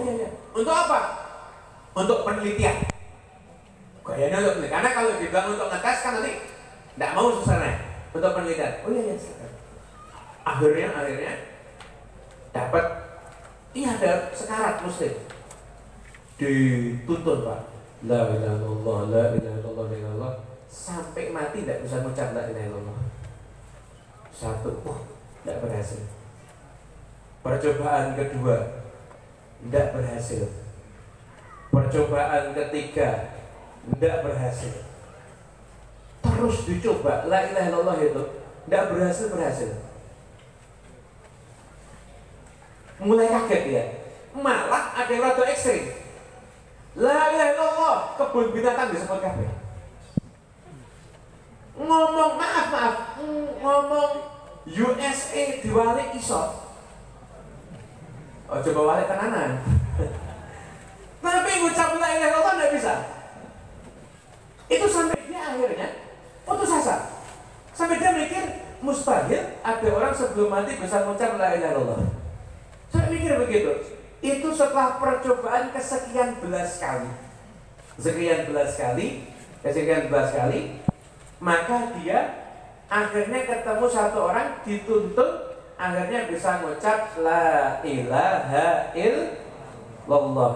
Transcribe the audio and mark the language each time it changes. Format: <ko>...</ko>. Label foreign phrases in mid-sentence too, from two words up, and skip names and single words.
<id>Untuk apa? Untuk penelitian. Kayaknya untuk penelitian. Karena kalau dibilang untuk ngetes kan nanti tidak mau susternya. Untuk penelitian. Oh iya. Akhirnya dapat. Iya ada sekarat muslim. Dituntun Pak.</id> <ar>لا إله إلا الله، لا إله إلا الله، لا إله إلا الله.</ar> <id>Sampai mati tidak bisa mengucap</id> <ar>لا إله إلا الله.</ar> <id>Satu, tidak berhasil. Percobaan kedua, tidak berhasil. Percobaan ketiga, tidak berhasil. Terus dicoba,</id> <ar>لا إله إلا الله</ar> <id>itu tidak berhasil. Mulai kaget ya. Malah ada yang rada ekstrim.</id> <ar>لا إله إلا الله,</ar> <id>kebun binatang disebut kabeh.</id> <jv>Ngomong ngomong USA diwalik iso.</jv> <id>Oh coba</id> <jv>walik tenanan.</jv> <id>Tapi ngucap</id> <ar>لا إله إلا الله</ar> <id>enggak bisa. Itu sampai dia akhirnya putus asa. Sampai dia mikir mustahil ada orang sebelum mati bisa mengucap</id> <ar>لا إله إلا الله.</ar> <id>Saya mikir begitu. Itu setelah percobaan kesekian belas kali, maka dia akhirnya ketemu satu orang dituntut, akhirnya bisa mengucap</id> <ar>لا إله إلا الله.</ar>